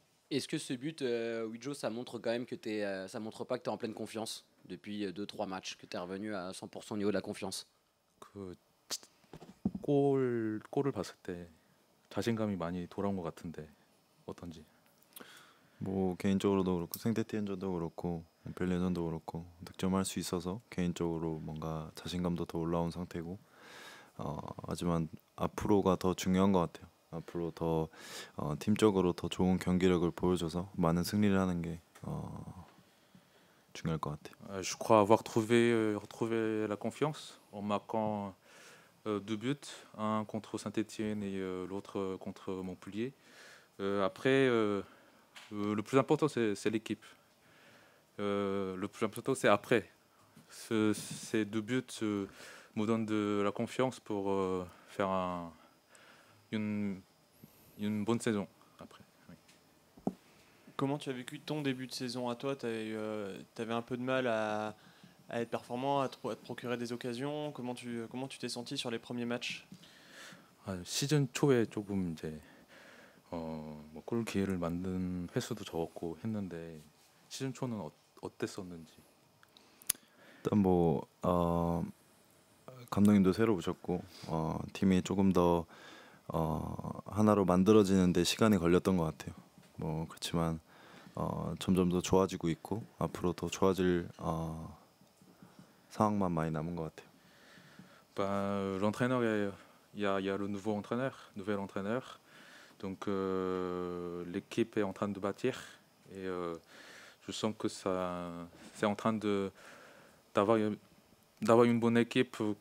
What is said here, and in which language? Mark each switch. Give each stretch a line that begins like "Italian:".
French: Est-ce que ce but, Widjo, ça montre quand même que ça montre pas que tu es en pleine confiance depuis 2-3 matchs, que tu es revenu à 100% au niveau de la confiance?
Korean: 골을 봤을 때 자신감이 많이 돌아온 것 같은데 어떤지. 뭐 개인적으로도 그렇고 생테티엔전도 그렇고 벨레전도 그렇고 득점할 수 있어서 개인적으로 뭔가 자신감도 더 올라온 상태고 하지만 앞으로가 더 중요한 것 같아요. 앞으로 더 팀적으로 더 좋은 경기력을 보여줘서 많은 승리를 하는 게 중요할 것 같아요.
French: Je crois avoir retrouvé la confiance en marquant 2 buts, un contre Saint-Étienne et l'autre contre Montpellier. Après, le plus important c'est l'équipe. Le plus important c'est après. Ces 2 buts me donnent de la confiance pour faire une bonne saison après. Oui. Comment tu as vécu ton début de saison à toi? Tu avais un peu de mal à être performant, à te procurer des occasions. Comment tu t'es senti sur les premiers matchs?
Korean: 시즌 초에 조금 이제 골 기회를 만든 횟수도 적었고 했는데 시즌 초는 어땠었는지. 일단 뭐 감독님도 새로 오셨고 팀이 조금 더 하나로 만들어지는데 시간이 걸렸던 것 같아요. 뭐 그렇지만 점점 더 좋아지고 있고 앞으로 더 좋아질 상황만 많이 남은 것 같아요.
French: Ben, l'entraîneur, il y a le nouvel entraîneur. Donc l'équipe est en train de bâtir et je sens que c'est en train d'avoir une bonne équipe.